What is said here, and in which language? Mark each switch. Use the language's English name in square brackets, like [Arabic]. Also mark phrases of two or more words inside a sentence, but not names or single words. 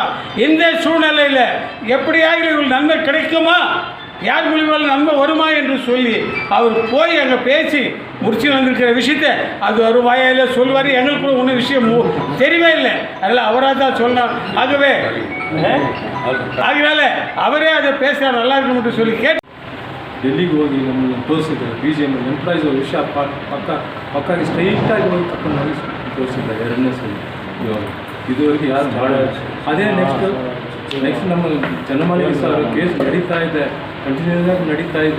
[Tamil] இந்த சூழ்நிலையில் எப்படியாக இவர்கள் நன்மை கிடைக்குமா, யார் மூலியமாக நன்மை வருமா என்று சொல்லி அவர் போய் அங்கே பேசி முடிச்சு வந்திருக்கிற விஷயத்தை அது ஒரு வாயில் சொல்வார். எங்களுக்கு கூட ஒன்றும் விஷயம் தெரியவே இல்லை, அதில் அவராக தான் சொல்லணும். ஆகவே அதனால அவரே அதை பேசுகிறார், நல்லா இருக்கும்னு சொல்லி கேட்டு [Kannada] ಡೆಲ್ಲಿಗೆ ಹೋಗಿ ನಮ್ಮನ್ನು ತೋರಿಸಿದ್ದಾರೆ. ಬಿ ಜೆ ಎಮ್ ಎಂಪ್ಲಾಯೀಸ್ ಅವ್ರ ವಿಷಯ ಪಕ್ಕಾಗಿ ಸ್ಟ್ರೈಟಾಗಿ ಹೋಗಿ ತಕೊಂಡು ಹೋಗಿ ತೋರಿಸಿದ್ದಾರೆ. ಎರಡನೇ ಸಲ ಇದುವರೆಗೆ ಯಾರು ಭಾಳ ಅದೇ ನೆಕ್ಸ್ಟ್ ನಮ್ಮ ಚೆನ್ನಮಲೆ ಸರ್ ಕೇಸ್ ನಡೀತಾ ಇದೆ, ಕಂಟಿನ್ಯೂಸ್ ಆಗಿ ನಡೀತಾ ಇದೆ.